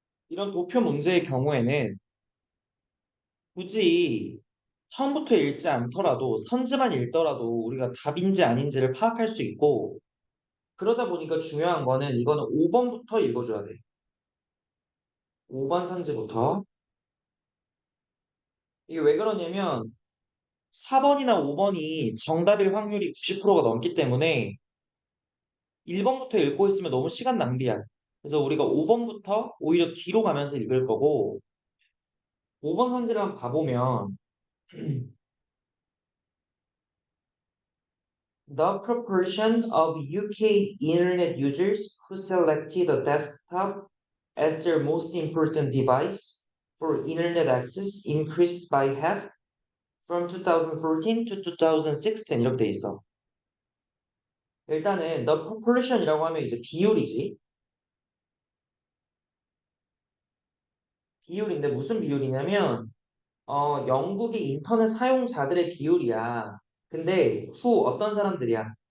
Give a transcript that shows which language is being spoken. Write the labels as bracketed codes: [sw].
[ko] 이런 도표 문제의 경우에는 굳이 처음부터 읽지 않더라도 선지만 읽더라도 우리가 답인지 아닌지를 파악할 수 있고 그러다 보니까 중요한 거는 이거는 5번부터 읽어줘야 돼. 5번 선지부터. 이게 왜 그러냐면 4번이나 5번이 정답일 확률이 90%가 넘기 때문에 1번부터 읽고 있으면 너무 시간 낭비야. 그래서 우리가 5번부터 오히려 뒤로 가면서 읽을 거고 5번 선지를 한번 봐보면 [en] The proportion of UK internet users who selected a desktop as their most important device for internet access increased by half from 2014 to 2016 [ko] 이렇게 돼 있어. 일단은 the proportion이라고 하면 이제 비율이지. 비율인데 무슨 비율이냐면 영국의 인터넷 사용자들의 비율이야. 근데 who 어떤 사람들이야?